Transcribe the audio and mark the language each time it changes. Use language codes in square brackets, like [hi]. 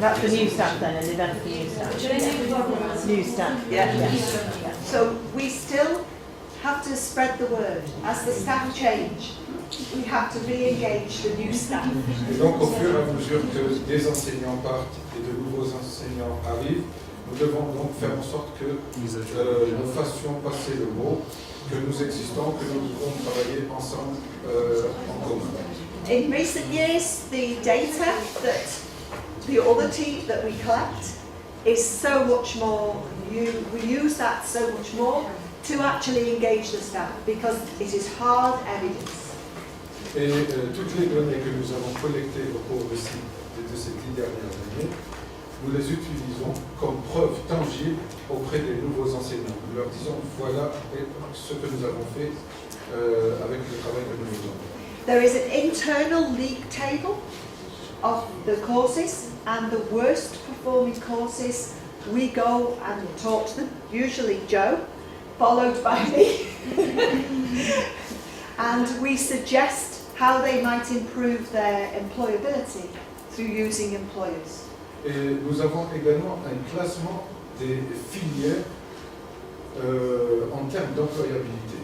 [en] That's the new staff then, an event for new staff. New staff. Yeah. So we still have to spread the word. As the staff change, we have to re-engage the new staff. [fr] Et donc au fur et à mesure que des enseignants partent et de nouveaux enseignants arrivent, nous devons donc faire en sorte que nous fassions passer le mot, que nous existons, que nous devons travailler ensemble en commun. [en] In recent years, the data that the other team that we collect is so much more, we use that so much more to actually engage the staff because it is hard evidence. [fr] Et toutes les données que nous avons collectées au cours de ces 10 dernières années, nous les utilisons comme preuve tangible auprès des nouveaux enseignants. Nous leur disons, voilà ce que nous avons fait avec le travail que nous faisons. [en] There is an internal league table of the courses, and the worst performing courses, we go and talk to them, usually Joe, followed by me, and we suggest how they might improve their employability through using employers. [fr] Et nous avons également un classement des filières en termes d'employabilité.